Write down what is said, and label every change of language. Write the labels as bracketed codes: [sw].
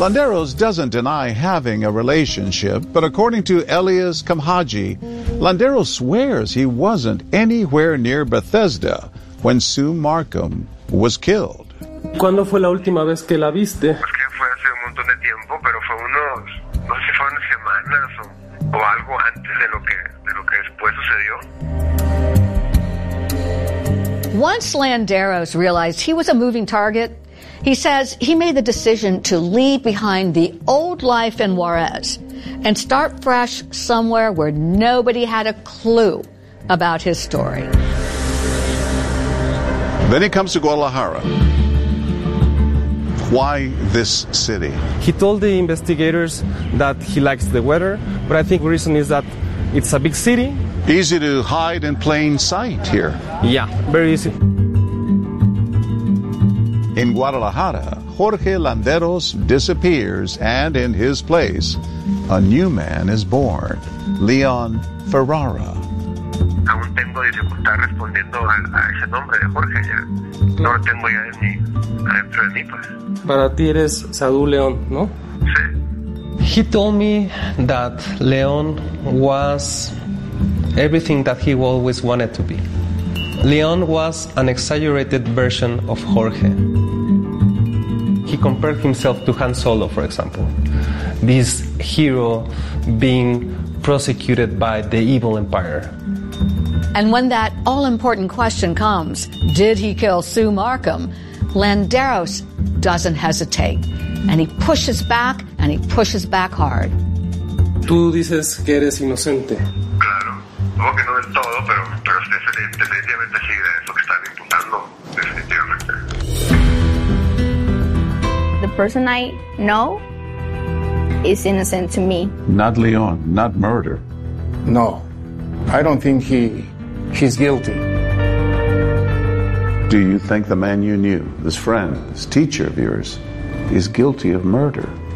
[en] Landeros doesn't deny having a relationship, but according to Elias Kamhaji, Landeros swears he wasn't anywhere near Bethesda when Sue Markham was killed. [es] ¿Cuándo fue la última vez que la viste? Pues que fue hace un montón de tiempo, pero fue unos, no sé, fueron semanas o algo antes de lo que... [en] Once Landeros realized he was a moving target, he says he made the decision to leave behind the old life in Juarez and start fresh somewhere where nobody had a clue about his story. Then he comes to Guadalajara. Why this city? He told the investigators that he likes the weather, but I think the reason is that it's a big city. Easy to hide in plain sight here. Yeah, very easy. In Guadalajara, Jorge Landeros disappears, and in his place, a new man is born, Leon Ferrara. [es] Aún tengo dificultad respondiendo a ese nombre de Jorge. Ya. No lo tengo ya en mí, adentro de mí, pues. Para ti eres Sadu León, ¿no? Sí. [en] He told me that Leon was everything that he always wanted to be. Leon was an exaggerated version of Jorge. He compared himself to Han Solo, for example. This hero being prosecuted by the evil empire. And when that all-important question comes, did he kill Sue Markham? Landeros doesn't hesitate. And he pushes back, and he pushes back hard. [es] Tú dices que eres inocente. Claro. Como que no del todo, pero definitivamente sí, de eso que están imputando, definitivamente. [en] The person I know is innocent to me. Not Leon, not murder. No, I don't think he's guilty. Do you think the man you knew, this friend, this teacher of yours, is guilty of murder?